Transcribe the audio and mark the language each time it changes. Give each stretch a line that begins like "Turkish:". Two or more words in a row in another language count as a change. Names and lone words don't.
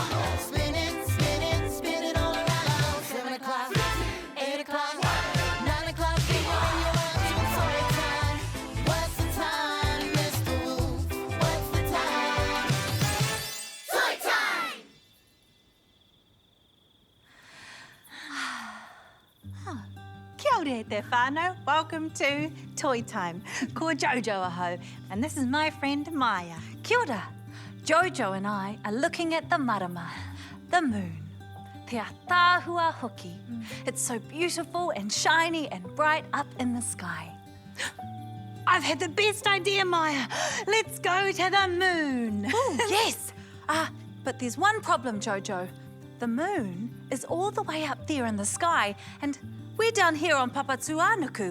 English: Spin it, spin it, spin it all around. 7 o'clock, 8 o'clock, 9 o'clock. When you're up to Toi time. What's the time, Mr. Wolf? What's the time? Toi time!
Māori: Kia ora te whānau.
English: Welcome to Toi Time.
Māori: Ko Jojo aho,
English: and this is my friend Maya.
Māori: Kia ora.
English: Jojo and I are looking at the Marama, the moon.
Māori: Te tāhua hoki.
English: It's so beautiful and shiny and bright up in the sky. I've had the best idea, Maya. Let's go to the moon. Oh, yes. But there's one problem, Jojo. The moon is all the way up there in the sky, and we're down here on Papatuanuku.